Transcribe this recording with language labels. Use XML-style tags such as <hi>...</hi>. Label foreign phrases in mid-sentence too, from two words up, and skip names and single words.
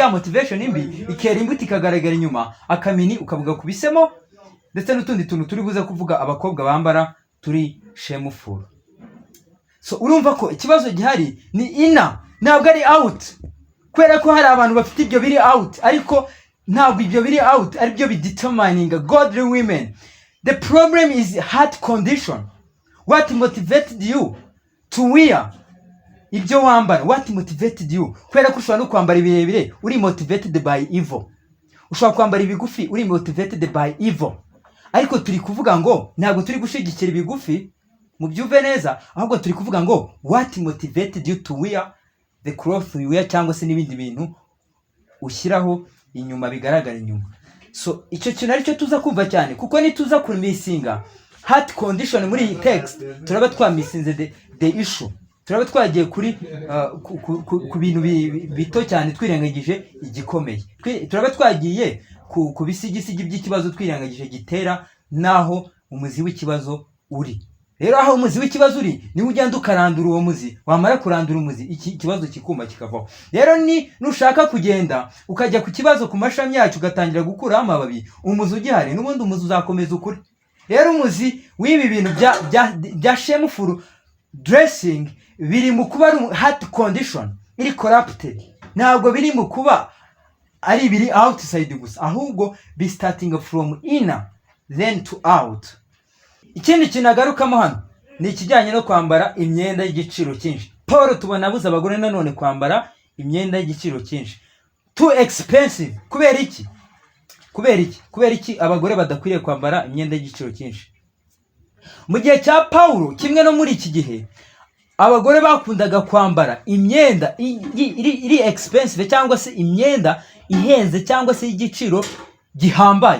<rw>Ya motivation imbi ikera imbuto ikagaragara inyuma, akamini ukavuga kubisemo, ndetse n'utundi tuntu turi buze kuvuga abakobwa bambara turi shameful. So urumva ko ikibazo gihari ni ina, ntabwo ari out. Kubera ko hari abantu bafite ibyo biri out, ariko ntabwo ibyo biri out ari byo bidetermining</rw> <en>godly women. The problem is heart condition. What motivated you to wear</en> <rw>ibyo wambara?</rw> <en>What motivated you?</en> <rw>Kubera ko ushobora no kwambara ibirebire uri</rw> <en>motivated by evil,</en> <rw>ushobora kwambara ibigufi uri</rw> <en>motivated by evil.</en> <rw>Ariko turi kuvuga ngo ntabwo turi gushigikira ibigufi mu byuve neza, ahubwo turi kuvuga ngo</rw> <en>what motivated you to wear the cloth you wear,</en> <rw>cyangwa se n'ibindi bintu ushyiraho inyuma bigaragara inyuma. So icyo kintu aricyo tuza kumva cyane, kuko nituza kurimisinga</rw> <en>heart condition</en> <rw>muri iyi text turaba twamisinze</rw> <en>the issue,</en> <rw>turaba twagiye kuri ku bintu bito cyane twirengagije igikomeye. Turaba twagiye ku bisigisigi by'ikibazo twirengagije gitera naho umuzi w'ikibazo uri. Rero aho umuzi w'ikibazo uri ni ugenda ukarandura uwo muzi, wamara kurandura umuzi iki kibazo kikuma kikavaho. Rero ni nushaka kugenda ukajya ku kibazo ku mashami yacu ugatangira gukuraho amababi, umuzi ugihari n'ubundi umuzi uzakomeza ukuri. Rero umuzi w'ibi bintu bya</rw> <en>shameful dressing</en> <rw>biri mu kuba ari</rw> <en>heart condition</en> <rw>iri corrupted, ntabwo biri mu kuba ari biri outside gusa, ahubwo</rw> <en>be starting from inner then to out.</en> <rw>Ikindi kintu agarukamo hano ni ikijyanye no kwambara imyenda y'igiciro cyinshi. Paul tubona abuza abagore nanone kwambara imyenda y'igiciro cyinshi,</rw> <en>too expensive.</en> <rw>Kubera iki? kubera iki abagore badakwiriye kwambara imyenda y'igiciro cyinshi? Mu gihe cya Pawulo kimwe no muri iki gihe abagore bakundaga kwambara imyenda iri expensive cyangwa se imyenda ihenze cyangwa se y'igiciro gihambaye.</rw>